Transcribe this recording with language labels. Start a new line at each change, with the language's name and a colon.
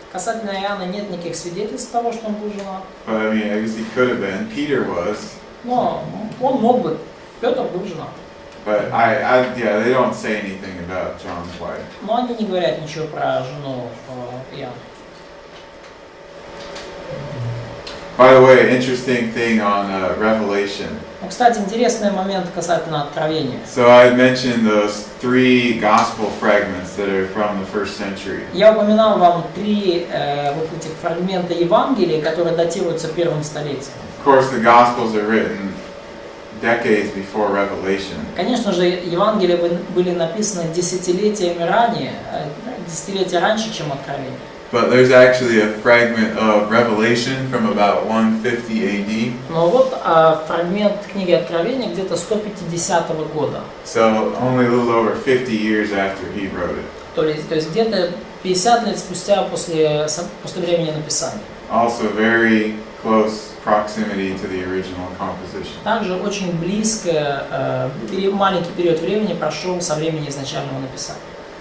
Russian: Касательно Иоанна нет никаких свидетельств того, что он был женат.
English: But I mean, I guess he could have been. Peter was.
Russian: Но он мог бы. Петр был женат.
English: But yeah, they don't say anything about John's wife.
Russian: Но они не говорят ничего про жену Иоанна.
English: By the way, interesting thing on Revelation.
Russian: Ну, кстати, интересный момент касательно Откровения.
English: So I had mentioned those 3 gospel fragments that are from the first century.
Russian: Я упоминал вам 3 вот этих фрагмента Евангелия, которые датируются первым столетием.
English: Of course, the Gospels are written decades before Revelation.
Russian: Конечно же, Евангелия были написаны десятилетиями ранее, десятилетия раньше, чем Откровение.
English: But there's actually a fragment of Revelation from about 150 AD.
Russian: Но вот фрагмент книги Откровения где-то 150 года.
English: So only a little over 50 years after he wrote it.
Russian: То есть где-то 50 лет спустя после времени написания.
English: Also very close proximity to the original composition.
Russian: Также очень близко, маленький период времени прошел со времени изначального написания.